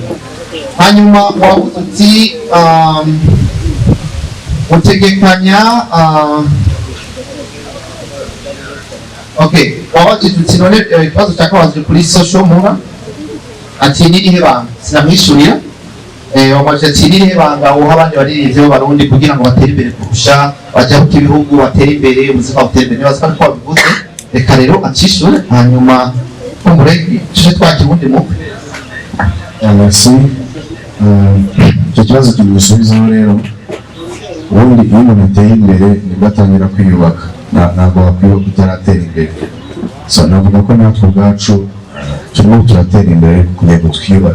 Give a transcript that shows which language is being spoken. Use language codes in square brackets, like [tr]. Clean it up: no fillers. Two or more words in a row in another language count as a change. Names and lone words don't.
[rw] Hanyuma wavuze uti utegekanya wabajije uti none ikibazo cyakabazwe kuri Social MULA ati nirihe banga, sinamwishurira. Wabajije ati nirihe banga uha abandi baririmbyi b'abarundi kugira ngo batere imbere kurusha, bajya ku bihugu batere imbere, ubuzima butere imbere, nibaza ko wabivuze. Reka rero acishure, hanyuma umurege tuje twakibundi mukwe. Merci. Icyo kibazo tugisubizaho rero, ubundi iyo umuntu ateye imbere nibwo atangira kwiyubaka, ntabwo wakwibuka utaratera imbere. So navuga ko natwe ubwacu turimo turatera imbere kugira ngo twiyubake.